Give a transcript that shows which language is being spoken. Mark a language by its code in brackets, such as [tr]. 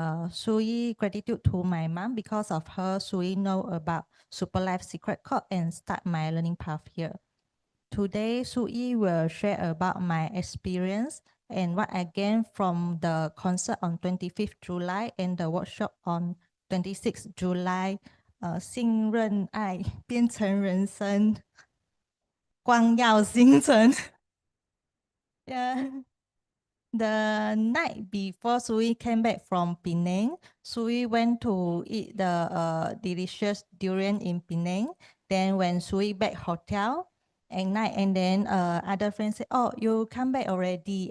[en] Sweet gratitude to my mom, because of her, Sweet know about Super Life Secret Code and start my learning path here. Today, Sui will share about my experience and what I gained from the concert on 25th July and the workshop on 26th July. [zh] 信任爱变成人生，光耀星辰。 [en] Yeah. The night before Sui came back from Penang, Sui went to eat the delicious durian in Penang. Then when Sui back hotel at night, and then other friends say, "Oh, you come back already?"